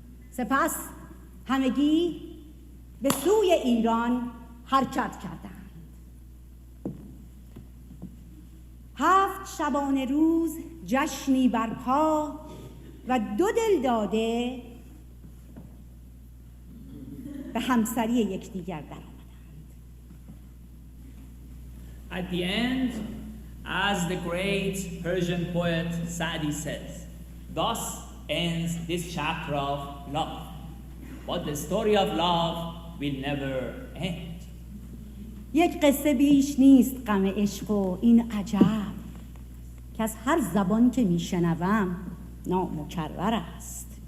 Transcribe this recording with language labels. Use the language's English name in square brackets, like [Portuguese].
[Persian] سپس همگی به سوی ایران حرکت کردند. 7 شبانه روز جشنی برپا و 2 دل داده به همسری یکدیگر درآمدند. [English] At the end, as the great Persian poet Sa'di says, thus ends this chapter of love. But the story of love will never end. [Persian] یک قصه بیش نیست غم عشق و این عجب که از هر زبان که میشنوم نامکرر است.